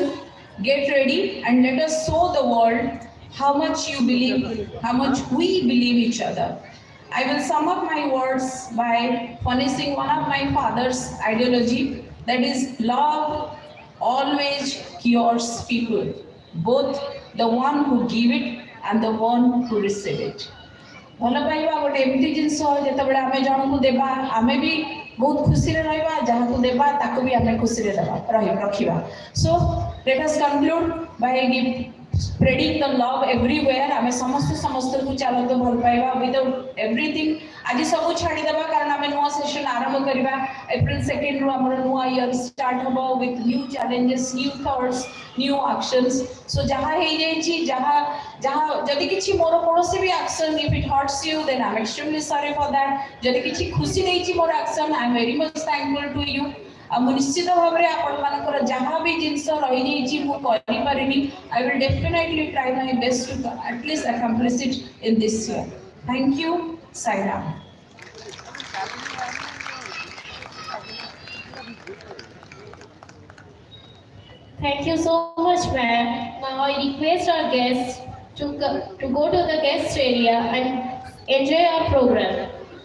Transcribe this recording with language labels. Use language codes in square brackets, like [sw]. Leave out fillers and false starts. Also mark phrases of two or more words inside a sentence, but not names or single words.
[en] Get ready and let us show the world how much you believe, how much we believe each other. I will sum up my words by furnishing one of my father's ideology, that is love always cures people, both the one who give it and the one who receive it. [or] ଭଲ ପାଇବା ଗୋଟେ ଏମିତି ଜିନିଷ ଯେତେବେଳେ ଆମେ ଜଣକୁ ଦେବା ଆମେ ବି ବହୁତ ଖୁସିରେ ରହିବା, ଯାହାକୁ ଦେବା ତାକୁ ବି ଆମେ ଖୁସିରେ ରଖିବା. [en] So let us conclude by spreading the love everywhere. [or] ଆମେ ସମସ୍ତଙ୍କୁ ଚାଲନ୍ତୁ ଭଲ ପାଇବା [en] without everything. [or] ଆଜି ସବୁ ଛାଡ଼ିଦେବା କାରଣ ଆମେ ନୂଆ ସେସନ ଆରମ୍ଭ କରିବା. [en] April 2nd [or] ରୁ ଆମର ନୂଆ [en] year start ହେବ with new challenges, new thoughts, new actions. So [or] ଯାହା ହେଇଯାଇଛି, ଯାହା ଯଦି କିଛି ମୋର କୌଣସି ବି [en] action, if it hurts you, then I'm extremely sorry for that. [or] ଯଦି କିଛି ଖୁସି ଦେଇଛି ମୋର [en] action, I'm very much thankful to you. [or] ଆଉ ମୁଁ ନିଶ୍ଚିତ ଭାବରେ ଆପଣମାନଙ୍କର ଯାହା ବି ଜିନିଷ ରହିଯାଇଛି ମୁଁ କରିପାରିନି, [en] I will definitely try my best to at least accomplish it in this year. Thank you. Sai Ram. Thank you so much, ma'am. Now I request our guests to go to the guest area and enjoy our program.